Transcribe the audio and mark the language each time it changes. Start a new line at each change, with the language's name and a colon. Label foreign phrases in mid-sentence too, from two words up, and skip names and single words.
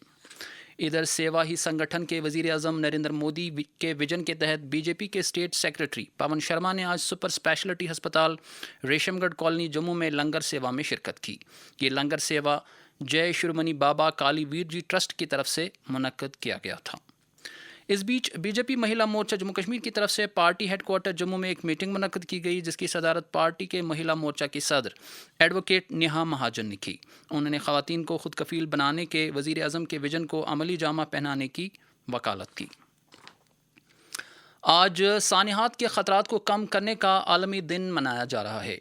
Urdu: ادھر سیوا ہی سنگٹھن کے وزیر اعظم نریندر مودی کے ویژن کے تحت بی جے پی کے
English: state secretary
Urdu: پون شرما نے آج
English: super specialty
Urdu: ہسپتال ریشم گڑھ کالونی جموں میں لنگر سیوا میں شرکت کی. یہ لنگر سیوا جے شرومنی بابا کالی ویر جی ٹرسٹ کی طرف سے منعقد کیا گیا تھا. اس بیچ بی جے پی مہیلا مورچہ جموں کشمیر کی طرف سے
English: party headquarter
Urdu: جموں میں ایک میٹنگ منعقد کی گئی, جس کی صدارت پارٹی کے مہیلا مورچہ کی صدر ایڈوکیٹ نیہا مہاجن نے کی. انہوں نے خواتین کو خود کفیل بنانے کے وزیر اعظم کے ویژن کو عملی جامہ پہنانے کی وکالت کی. آج سانحات کے خطرات کو کم کرنے کا عالمی دن منایا جا رہا ہے.